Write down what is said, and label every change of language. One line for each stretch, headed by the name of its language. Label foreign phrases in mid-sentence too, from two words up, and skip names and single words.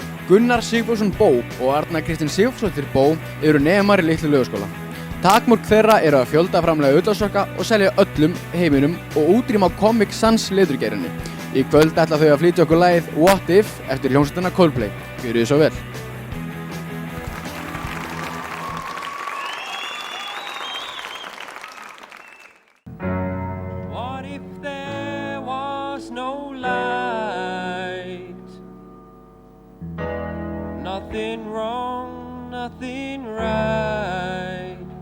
Icelandic: Gunnar Sigfússon Bó og Arna Kristín Sigfúsdóttir Bó eru nemar í Litlu Laugaskóla. Takmörk þeirra eru að fjölda framlega ullarsokka og selja öllum heiminum og útrýma Comic Sans leturgeirinni. Í kvöld ætla þau að flytja okkur lagið What If eftir hljómsveitina Coldplay. Gjörið þið svo vel.
English: What if there was no light? Nothing wrong, nothing right.